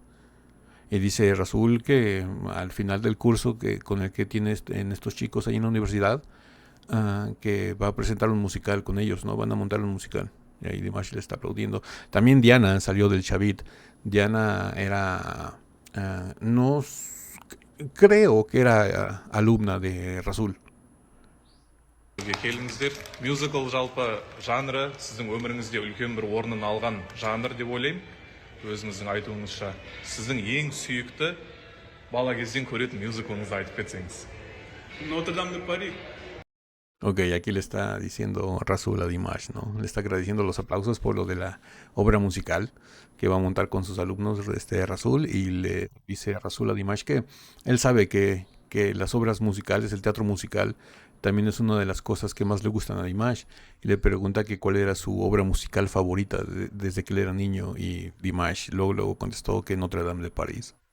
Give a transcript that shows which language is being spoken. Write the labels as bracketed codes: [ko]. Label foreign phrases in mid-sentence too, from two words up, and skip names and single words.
[es] Y dice Rasul que al final del curso con el que tiene en estos chicos ahí en la universidad, que va a presentar un musical con ellos, ¿no? Van a montar un musical. Y ahí Dimash le está aplaudiendo. También Diana salió del Shavit. Diana era, no, creo que era alumna de Rasul. [kk] Келіңіздер. Мюзикл жалпы жанры сіздің өміріңізде үлкен бір орнын алған жанр деп ойлаймын. Өзіңіздің айтуыңызша, сіздің ең сүйікті бала кезден көретін мюзиклыңызды айтып кетсеңіз. Notre-Dame de Paris. [es] Ok, aquí le está diciendo Rasul a Dimash, ¿no? Le está agradeciendo los aplausos por lo de la obra musical que va a montar con sus alumnos Rasul, y le dice a Rasul a Dimash que él sabe que las obras musicales, el teatro musical, también es una de las cosas que más le gustan a Dimash, y le pregunta que cuál era su obra musical favorita desde que él era niño, y Dimash luego contestó que Notre Dame de París.